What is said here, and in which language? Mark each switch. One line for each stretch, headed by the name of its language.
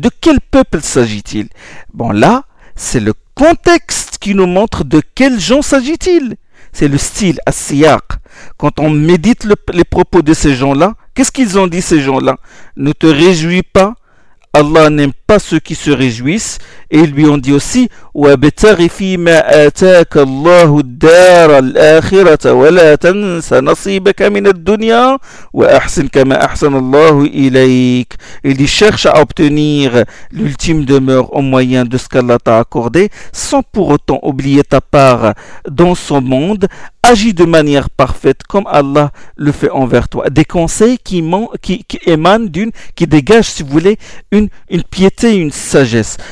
French: De quel peuple s'agit-il? Bon, là, c'est le contexte qui nous montre de quels gens s'agit-il. C'est le style, as-siyaq. Quand on médite les propos de ces gens-là, qu'est-ce qu'ils ont dit ces gens-là? Ne te réjouis pas. Allah n'aime pas ceux qui se réjouissent. Et ils lui ont dit aussi,
Arabic: وَابْتَغِ فِي مَا آتَاكَ اللَّهُ الدَّارَ الْآخِرَةَ وَلَا تَنْسَ نَصِيبَكَ مِنَ الدُّنْيَا وَأَحْسِنْ كَمَا أَحْسَنَ اللَّهُ إِلَيْكَ.
French: Il dit, cherche à obtenir l'ultime demeure au moyen de ce qu'Allah t'a accordé, sans pour autant oublier ta part dans son monde. Agis de manière parfaite comme Allah le fait envers toi. Des conseils qui émanent d'une, qui dégagent, si vous voulez, une piété, une sagesse.